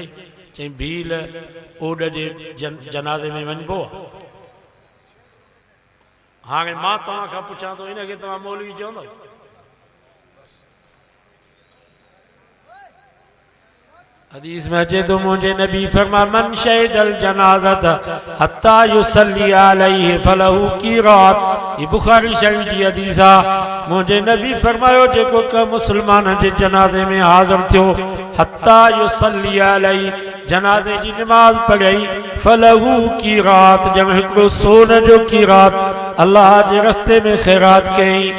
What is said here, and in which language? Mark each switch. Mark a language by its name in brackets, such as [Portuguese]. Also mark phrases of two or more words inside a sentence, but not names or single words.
[Sindhi] चई भील ओड जे जनाज़े में वञिबो आहे? हाणे मां तव्हां खां पुछां थो, इनखे तव्हां मौलवी चवंदव? हदीस में अचे तो मुझे नबी फरमा [Arabic] من شهد الجنازة حتى يصلي عليه فله قيراط. [Sindhi] ये बुखारी शरीफ की हदीस आहे। मुझे नबी फरमायो जेको क मुसलमान जे जनाज़े में हाज़िर थियो [Arabic] حتى يصلي عليه, [Sindhi] जनाज़े जी नमाज पढ़ई, [Arabic] فله قيراط, [Sindhi] जंहिं हिकिड़ो सोन जो क़ीरात अल्लाह जे रस्ते में ख़ैरात कई।